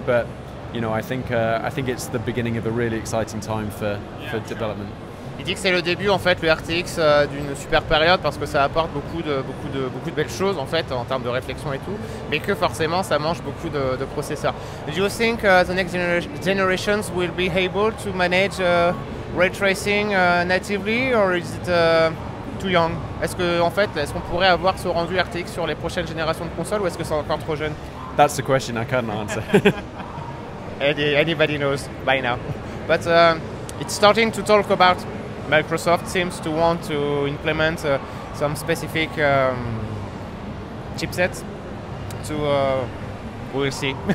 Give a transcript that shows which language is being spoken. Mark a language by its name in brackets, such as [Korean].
[English] But I think it's the beginning of a really exciting time for development. [French] Il dit que c'est le début en fait, le RTX d'une super période parce que ça apporte beaucoup de belles choses en fait en termes de réflexion et tout, mais que forcément ça mange beaucoup de processeurs. [English] Do you think the next generations will be able to manage ray tracing natively, or is it too young? [French] Est-ce qu'on pourrait avoir ce rendu RTX sur les prochaines générations de consoles, ou est-ce que c'est encore trop jeune? [English] That's the question I can't answer. Anybody knows by now. But it's starting to talk about Microsoft seems to want to implement some specific chipsets to we'll see.